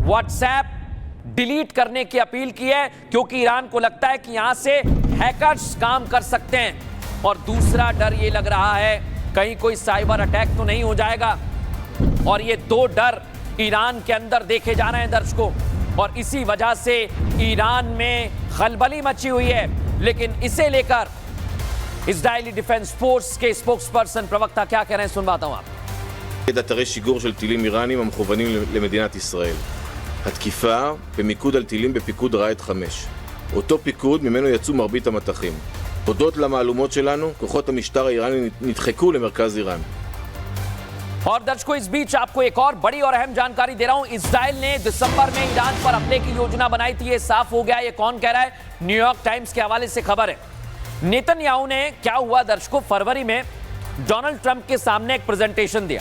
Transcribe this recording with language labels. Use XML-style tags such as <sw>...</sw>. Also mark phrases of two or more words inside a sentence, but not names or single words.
<hi>व्हाट्सएप डिलीट करने की अपील की है क्योंकि ईरान को लगता है कि यहां से हैकर्स काम कर सकते हैं, और दूसरा डर ये लग रहा है कहीं कोई</hi> <en>cyber attack</en> <hi>तो नहीं हो जाएगा। और ये दो डर ईरान के अंदर देखे जा रहे हैं दर्शकों, और इसी वजह से ईरान में खलबली मची हुई है। लेकिन इसे लेकर इजरायली डिफेंस फोर्स के स्पोक्सपर्सन प्रवक्ता क्या कह रहे हैं, सुनवाता हूं आप।</hi> <he>אתרי שיגור של טילים איראנים המכוונים למדינת ישראל. התקיפה במיקוד על טילים בפיקוד ראד 5. אותו פיקוד ממנו יצאו מרבית המטחים. הודות למעלומות שלנו, כוחות המשטר האיראני נדחקו למרכז איראן.</he> <hi>और दर्शकों, इस बीच आपको एक और बड़ी और अहम जानकारी दे रहा हूं। इजराइल ने दिसंबर में ईरान पर हमले की योजना बनाई थी, ये साफ हो गया। ये कौन कह रहा है? न्यूयॉर्क टाइम्स के हवाले से खबर है। नेतन्याहू ने क्या हुआ दर्शकों, फरवरी में डोनाल्ड ट्रंप के सामने एक प्रेजेंटेशन दिया।</hi>